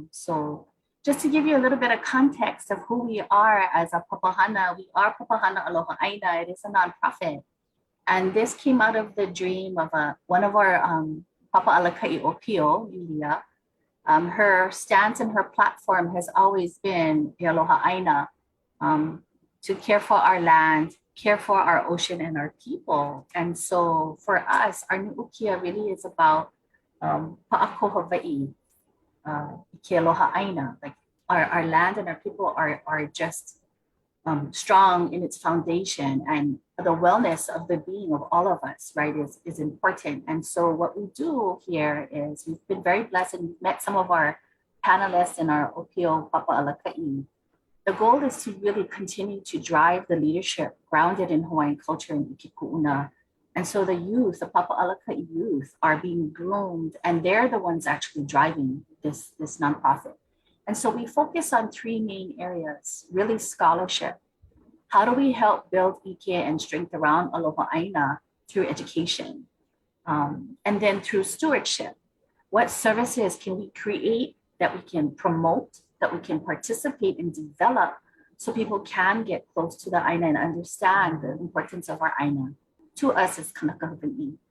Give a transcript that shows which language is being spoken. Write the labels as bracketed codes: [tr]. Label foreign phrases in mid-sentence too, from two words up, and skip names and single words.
[en] So just to give you a little bit of context of who we are as a Papahana, we are Papahana Aloha ʻāina. It is a nonprofit. And this came out of the dream of one of our Papa Alaka'i Opio, Yulia. Her stance and her platform has always been the [haw] Aloha ʻāina, [en] to care for our land, care for our ocean and our people. And so for us, our nu'ukia really is about [haw] pa'ako Hawaii, ke aloha ʻāina. [en] Like our land and our people are just strong in its foundation, and the wellness of the being of all of us, right, is important. And so what we do here is we've been very blessed, and we've met some of our panelists in our Opio Papa Alaka'i. The goal is to really continue to drive the leadership grounded in Hawaiian culture and [haw] ʻike kuʻuna. [en] And so the youth, the Papa Alaka'i youth, are being groomed, and they're the ones actually driving this nonprofit. And so we focus on 3 main areas: really scholarship. How do we help build ʻike and strength around [haw] aloha ʻāina [en] through education? And then through stewardship. What services can we create that we can promote, that we can participate and develop so people can get close to the ʻāina and understand the importance of our ʻāina to us as [haw] Kanaka Hawaii?